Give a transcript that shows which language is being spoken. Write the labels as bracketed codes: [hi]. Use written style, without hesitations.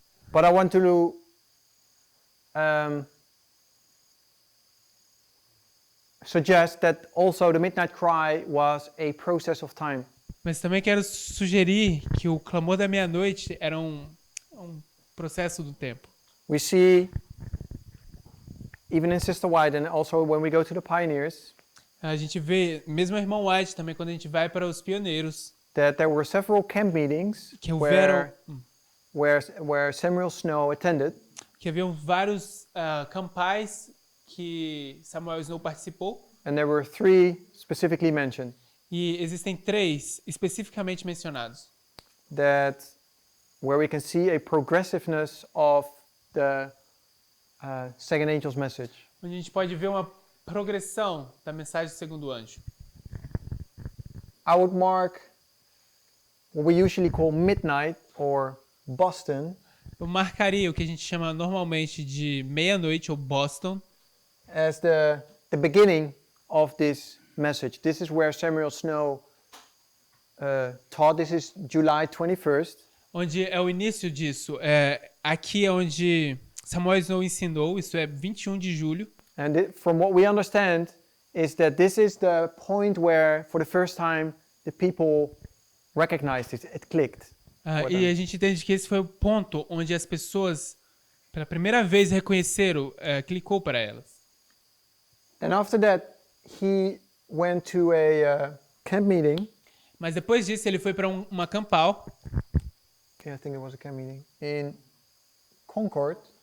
[en] But I want to suggest that also the midnight cry was a process of time. [pt] Mas também quero sugerir que o clamor da meia-noite era um processo do tempo. [en] We see, even in Sister White, and also when we go to the pioneers, [pt] A gente vê, mesmo a irmã White também, quando a gente vai para os pioneiros, [en] that there were several camp meetings [pt] que houveram, [en] where Samuel Snow attended, [pt] que haviam vários campais que Samuel Snow participou, [en] and there were three specifically mentioned. [pt] e existem 3 especificamente mencionados, [en] That where we can see a progressiveness of the second angel's message. [pt] onde a gente pode ver uma progressão da mensagem do segundo anjo. [en] I would mark what we usually call midnight or Boston [pt] Eu marcaria o que a gente chama normalmente de meia-noite ou Boston [en] as the beginning of this message. This is where Samuel Snow taught. This is July 21st. [pt] onde é o início disso. aqui é onde Samuel Snow ensinou, isso é 21 de julho. [en] And from what we understand is that this is the point where, for the first time, the people recognized it. It clicked. for [pt] E a [en] them. [pt] gente entende que esse foi o ponto onde as pessoas, pela primeira vez, reconheceram, clicou para elas. [en] And after that, he went to a camp meeting. [pt] Mas depois disso, ele foi para uma campal, [en] I think it was a camp meeting in Concord.